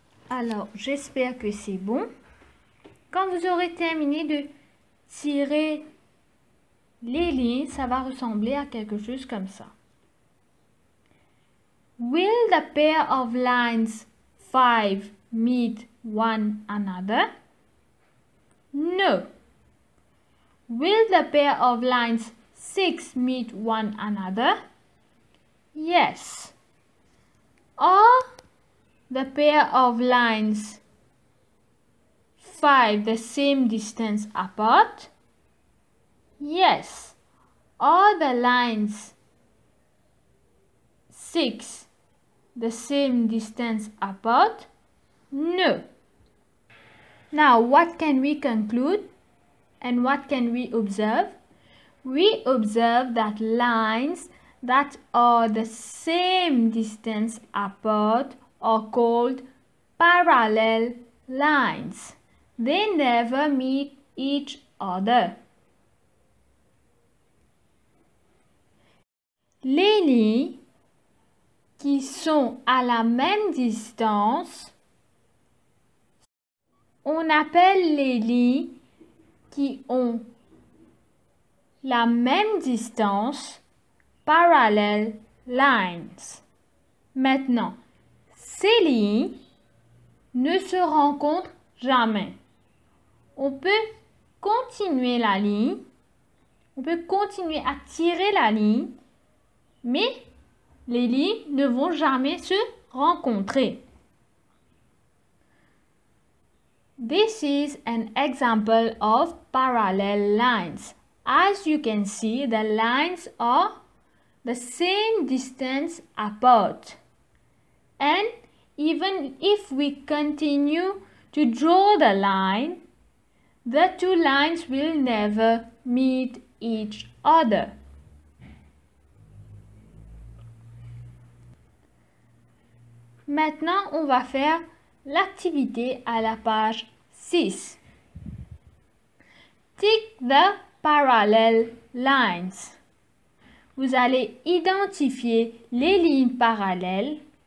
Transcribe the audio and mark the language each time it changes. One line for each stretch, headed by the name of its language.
French: Alors, j'espère que c'est bon. Quand vous aurez terminé de tirer les lignes, ça va ressembler à quelque chose comme ça.
English: Will the pair of lines 5 meet one another? No. Will the pair of lines 6 meet one another? Yes. Are the pair of lines 5 the same distance apart? Yes. Are the lines 6 the same distance apart? No. Now, what can we conclude and what can we observe? We observe that lines that are the same distance apart are called parallel lines. They never meet each other.
French: Les lignes qui sont à la même distance, on appelle les lignes qui ont la même distance parallel lines. Maintenant, ces lignes ne se rencontrent jamais. On peut continuer la ligne, on peut continuer à tirer la ligne, mais les lignes ne vont jamais se rencontrer.
English: This is an example of parallel lines. As you can see, the lines are the same distance apart. And even if we continue to draw the line, the two lines will never meet each other.
French: Maintenant, on va faire l'activité à la page 6.
English: Tick the parallel lines.
French: Vous allez identifier les lignes parallèles.